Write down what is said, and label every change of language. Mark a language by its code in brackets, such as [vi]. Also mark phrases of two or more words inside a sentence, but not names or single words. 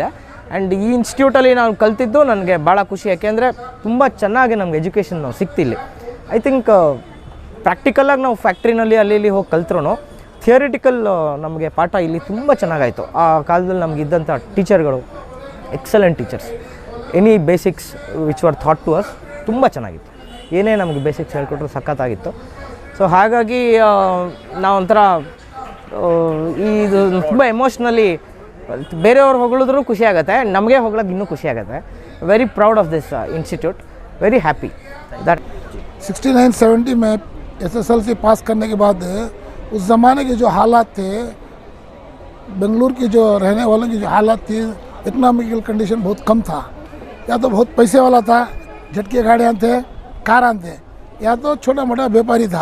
[kn] ಆ್ಯಂಡ್ ಈ ಇನ್ಸ್ಟಿಟ್ಯೂಟಲ್ಲಿ ನಾನು ಕಲ್ತಿದ್ದು ನನಗೆ ಭಾಳ ಖುಷಿ, ಯಾಕೆಂದರೆ ತುಂಬ ಚೆನ್ನಾಗಿ ನಮ್ಗೆ ಎಜುಕೇಷನ್ ಸಿಕ್ತಿಲ್ಲಿ. [en] I think [kn] ಪ್ರಾಕ್ಟಿಕಲಾಗಿ ನಾವು ಫ್ಯಾಕ್ಟ್ರಿನಲ್ಲಿ ಅಲ್ಲಿ ಹೋಗಿ ಕಲ್ತ್ರೂ ಥಿಯರಿಟಿಕಲ್ ನಮಗೆ ಪಾಠ ಇಲ್ಲಿ ತುಂಬ ಚೆನ್ನಾಗಾಯಿತು. ಆ ಕಾಲದಲ್ಲಿ ನಮಗಿದ್ದಂಥ ಟೀಚರ್ಗಳು [en] excellent teachers. any basics which were taught to us [kn] ತುಂಬ ಚೆನ್ನಾಗಿತ್ತು. ಏನೇ ನಮಗೆ ಬೇಸಿಕ್ಸ್ ಹೇಳ್ಕೊಟ್ರು ಸಖತ್ತಾಗಿತ್ತು. ಸೊ ಹಾಗಾಗಿ ನಾವೊಂಥರ ಇದು ತುಂಬ ಎಮೋಷ್ನಲಿ ಬೇರೆಯವ್ರು ಹೊಗಳಿದ್ರೂ ಖುಷಿ ಆಗುತ್ತೆ, ನಮಗೆ ಹೊಗಳಕ್ಕೆ ಇನ್ನೂ ಖುಷಿ ಆಗುತ್ತೆ. [en] very proud of this institute, very happy that [hi] 69-70 में SSLC पास करने के बाद उस ज़माने के जो हालात थे, बेंगलुरु के जो रहने वालों की जो हालात थी, [en] economical condition [hi] बहुत कम था. या तो बहुत पैसे वाला था, झटके गाड़ियाँ थे, कारां थे, या तो छोटा मोटा व्यापारी था.